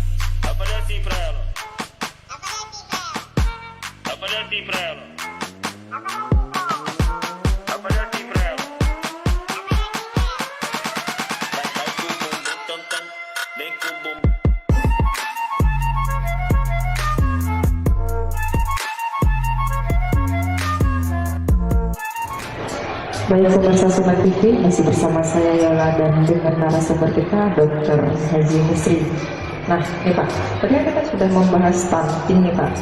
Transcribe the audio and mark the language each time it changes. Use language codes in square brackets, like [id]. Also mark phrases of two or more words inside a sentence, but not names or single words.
[pt] Eu falei assim pra ela. Eu falei assim pra ela. Eu falei assim pra ela. Vai com o bumbum tam tam, vem com o bumbum. [id] Baik pemirsa Sobat TV, masih bersama saya Yola dan dengan narasumber kita Dr. Haji Musri. Nah, nih Pak, tadi kan kita sudah membahas stunting nih Pak.